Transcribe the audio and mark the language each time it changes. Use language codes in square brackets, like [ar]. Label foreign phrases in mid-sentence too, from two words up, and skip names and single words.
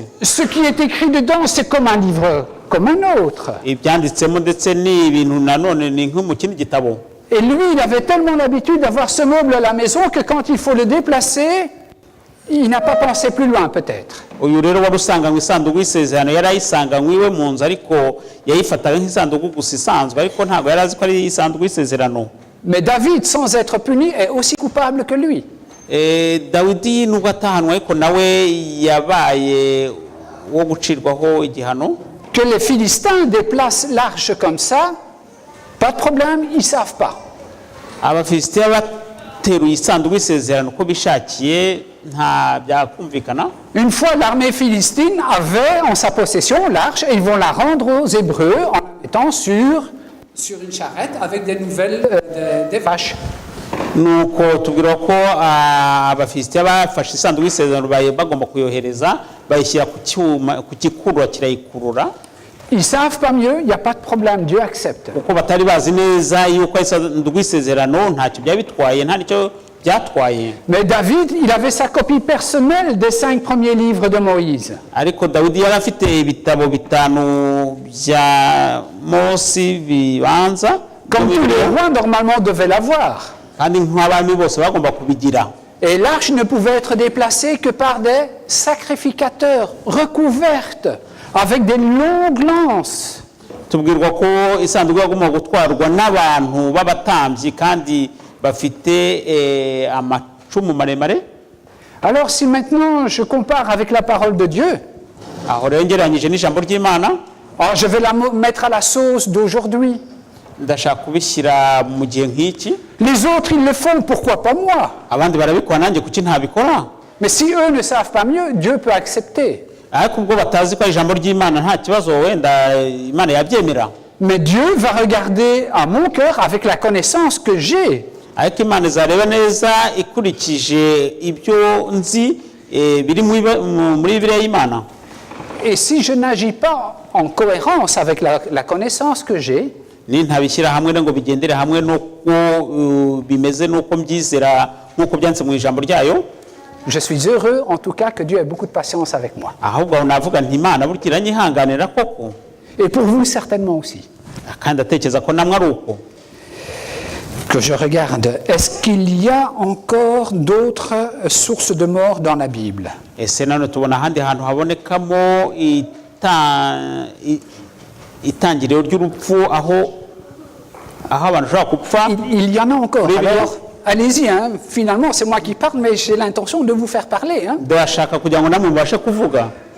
[fr] Ce qui est écrit dedans, c'est comme un livre comme un autre. [rw] Ibyanditsemo ndetse ni ibintu nanone ni nko mu kindi gitabo. [fr] Et lui, il avait tellement l'habitude d'avoir ce meuble à la maison que quand il faut le déplacer, il n'a pas pensé plus loin peut-être. [rw] Uyu rero wari usanganywe isanduku y'isezerano yari ayisanganywe iwe mu nzu, ariko yayifataga nk'isanduku gusa isanzwe, ariko ntabwo yari azi ko ari isanduku y'isezerano. [fr] Mais David, sans être puni, est aussi coupable que lui. [rw] Dawidi nubwo atahanwe ariko nawe yabaye wo gucirwaho igihano. [fr] Que les Philistins déplacent l'arche comme ça, pas de problème, ils ne savent pas. [rw] Abafilisitiya bateruye isanduku y'isezerano uko bishakiye nta byakumvikana. [fr] Une fois, l'armée philistine avait en sa possession l'arche et ils vont la rendre aux Hébreux en la mettant sur une charrette avec des nouvelles des vaches. [rw] Nuko tubwira ko abafilisitiya bafashe isanduku y'isezerano bagomba kuyohereza, bayishyira ku gikurura kirayikurura. [fr] Ils ne savent pas mieux, il n'y a pas de problème, Dieu accepte. [rw] Kuko batari bazi neza yuko isanduku y'isezerano ntacyo byabitwaye, nta nicyo byatwaye. [fr] Mais David, il avait sa copie personnelle des 5 premiers livres de Moïse. [rw] Ariko Dawidi yari afite ibitabo bitanu bya Mose bibanza, [fr] Comme tous les rois, normalement, devaient l'avoir. [rw] kandi nk'abami bose bagomba kubigira. [fr] Et l'arche ne pouvait être déplacée que par des sacrificateurs recouvertes avec des longues lances. [rw] Tubwirwa ko isanduku yagomba gutwarwa n'abantu b'abatambyi kandi bafite amacumu maremare. [fr] Alors si maintenant je compare avec la parole de Dieu, [rw] Aho rero ngereranyije n'ijambo ry'Imana, [fr] je vais la mettre à la sauce d'aujourd'hui. [rw] ndashaka kubishyira mu gihe nk'iki. [fr] Les autres, ils le font, pourquoi pas moi? [rw] Abandi barabikora, nanjye kuki ntabikora? [fr] Mais si eux ne savent pas mieux, Dieu peut accepter. [rw] Ariko ubwo batazi ko ijambo ry'Imana nta kibazo, wenda Imana yabyemera. [fr] Mais Dieu va regarder à mon cœur avec la connaissance que j'ai. [rw] Ariko Imana izareba neza ikurikije ibyo nzi biri muri Bibiliya y'Imana. [fr] Et si je n'agis pas en cohérence avec la connaissance que j'ai, [rw] Nintabishyira hamwe ngo bigendere hamwe nuko bimeze nuko mbyizera nuko byanditse mu ijambo ryayo, [fr] je suis heureux en tout cas que Dieu ait beaucoup de patience avec moi. [rw] ahubwo navuga nti Imana burya iranyihanganira koko, [fr] Et pour vous certainement aussi. [rw] kandi atekereza ko namwe ari uko. [fr] Que je regarde, est-ce qu'il y a encore d'autres sources de mort dans la Bible? [rw] Ese none tubona ahandi hantu habonekamo itangiriro ry'urupfu aho abantu bashobora gupfa. [fr] Il y en a encore. Oui, Alors, allez-y, hein. Finalement, c'est moi qui parle, mais j'ai l'intention de vous faire parler. Hein. [rw] Ndashaka kugira ngo namwe mubashe kuvuga.